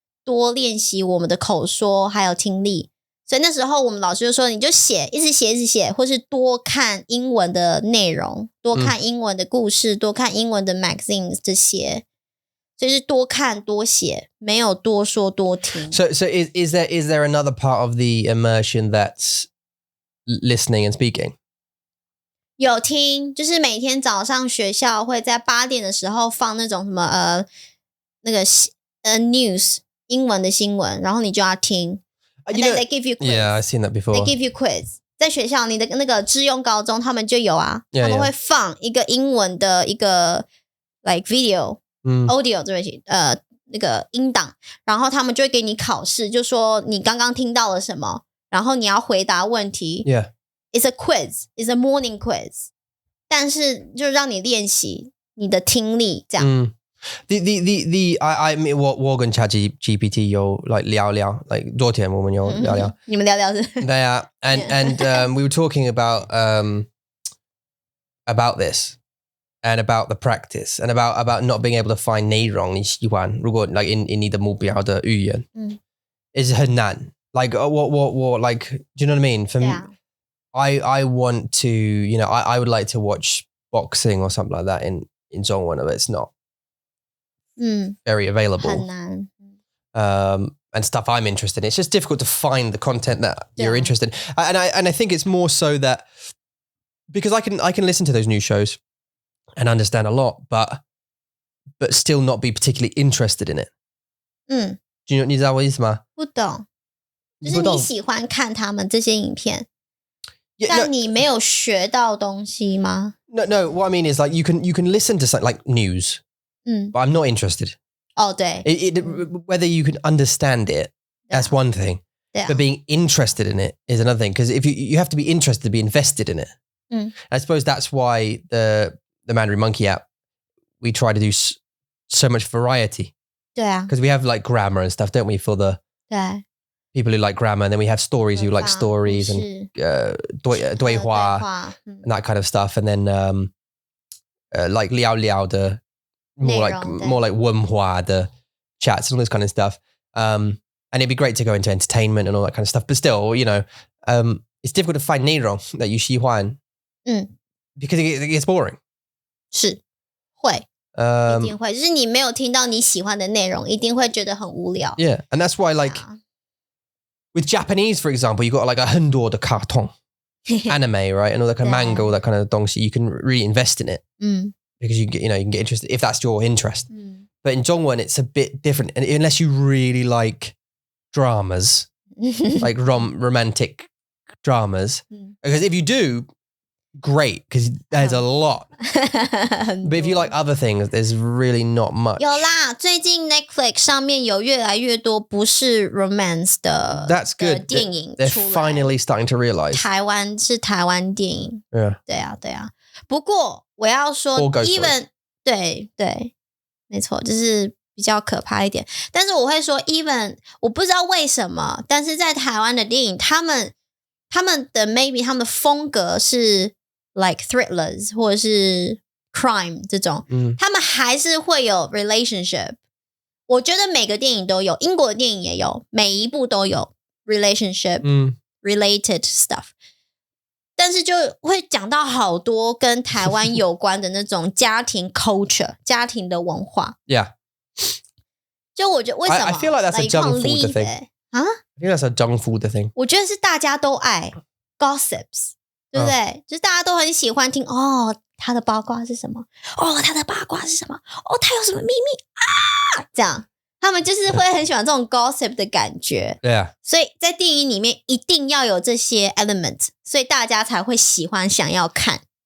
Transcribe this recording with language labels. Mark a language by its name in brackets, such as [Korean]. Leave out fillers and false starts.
[Chinese] 多练习我们的口说还有听力，所以那时候我们老师就说你就写，一直写，或是多看英文的内容，多看英文的故事，多看英文的 magazines 这些，所以是多看多写，没有多说多听。 [English] So is there another part of the immersion that's listening and speaking? [Chinese] 有听，就是每天早上学校会在8点的时候放那种什么那个news 英文的新闻，然后你就要听。 [English] They give you quiz. Yeah, I've seen that before. They give you quiz. [Chinese] 在学校你的那个致用高中他们就有啊，他们会放一个英文的一个 like video， audio 这边那个音档，然后他们就会给你考试，就说你刚刚听到了什么，然后你要回答问题。 [English] Yeah. It's a quiz. It's a morning quiz. [Chinese] 但是就让你练习你的听力，这样。 [English] I mean, [Chinese] 我跟 ChatGPT 有 like 聊聊 like 昨天我们有聊聊，你们聊聊是？对啊 [English] and we were talking about this and about the practice and about not being able to find [Chinese] 内容你喜欢，如果 [English] like in [Chinese] 你的目标的语言 [English] is [Chinese] 很难 [English] like what like do you know what I mean for me I want to you know I would like to watch boxing or something like that in 中文 but it's not very available [Chinese] 很难 [English] and stuff I'm interested in. It's just difficult to find the content that you're interested in. And I think it's more so that because I can listen to those news shows and understand a lot, but still not be particularly interested in it. [Chinese] 你知道我意思吗？不懂，就是你喜欢看他们这些影片，但你没有学到东西吗？ [English] No. What I mean is like you can listen to something like news, but I'm not interested. [Chinese] 对 [English] whether you can understand it, that's one thing. But being interested in it is another thing. Because if you have to be interested to be invested in it. I suppose that's why the Mandarin Monkey app, we try to do so much variety. [Chinese] 对啊 [English] Because we have like grammar and stuff, don't we? For the [Chinese] 对 [English] people who like grammar, and then we have stories who like stories and 对话 and that kind of stuff. And then like [Chinese] 聊聊的 [English] more like 文化的 chats and all this kind of stuff. And it'd be great to go into entertainment and all that kind of stuff. But still, you know, it's difficult to find 内容 that you 喜欢 because it gets boring. [Chinese] 是会一定会，就是你没有听到你喜欢的内容，一定会觉得很无聊。 [English] Yeah, and that's why like with Japanese, for example, you got like [Chinese] 很多的卡通 [English] anime, right? And all that kind of manga, all that kind of 东西 you can really invest in it. Because you can get interested if that's your interest. But in 中文 it's a bit different, and unless you really like dramas, like romantic dramas. Because if you do, great, because there's a lot. But if you like other things, there's really not much. [Chinese] 有啦，最近 Netflix 上面有越来越多不是 romance 的 [English] That's good. [Chinese] 电影 [English] They're [Chinese] 出来 [English] finally starting to realize. [Chinese] 台湾电影。 [English] Yeah. [Chinese] 对啊。不过我要说 even 对，没错，就是比较可怕一点。但是我会说 even 我不知道为什么，但是在台湾的电影，他们的 maybe 他们的风格是 like thrillers 或者是 crime 这种，他们还是会有 relationship。我觉得每个电影都有，英国的电影也有，每一部都有 [English] relationship related stuff。 [Chinese] 但是就会讲到好多跟台湾有关的那种家庭 culture 家庭的文化。 [English] Yeah. [Chinese] 就我觉得为什么 [English] I feel like that's a junk food thing. 啊 I think that's a junk food thing. [Chinese] 我觉得是大家都爱 gossips， 对不对？就是大家都很喜欢听他的八卦是什么？他的八卦是什么？他有什么秘密啊？这样。他们就是会很喜欢这种 gossip 的感觉，所以在电影里面一定要有这些 element， 所以大家才会喜欢想要看。